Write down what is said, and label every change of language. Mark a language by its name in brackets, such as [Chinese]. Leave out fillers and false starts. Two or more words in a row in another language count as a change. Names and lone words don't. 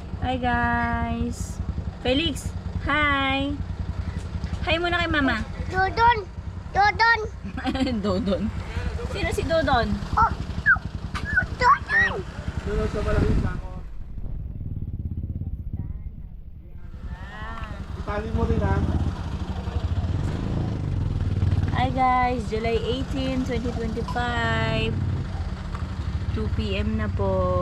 [English] Hi guys! Felix! Hi! [Filipino] Hi muna kay mama! Dodon! Dodon! Dodon? Sino si Dodon? Oh! Dodon! Doon sa malaking sako. Itali mo din ha. [English] Hi guys! [Filipino] July 18, 2025 2 PM na po.